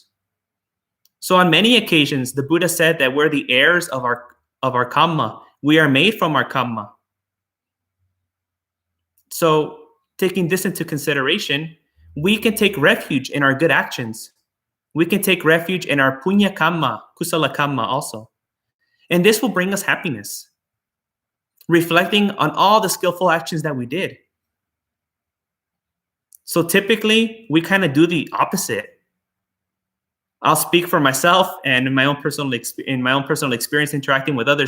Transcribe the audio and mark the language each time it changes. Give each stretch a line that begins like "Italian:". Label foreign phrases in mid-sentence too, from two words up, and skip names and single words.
English: So on many occasions, the Buddha said that we're the heirs of our kamma. We are made from our kamma. So taking this into consideration, we can take refuge in our good actions. We can take refuge in our
Pali: punya kamma, kusala kamma
English: also. And this will bring us happiness. Reflecting on all the skillful actions that we did. So typically, we kind of do the opposite. I'll speak for myself and in my own personal experience interacting with others.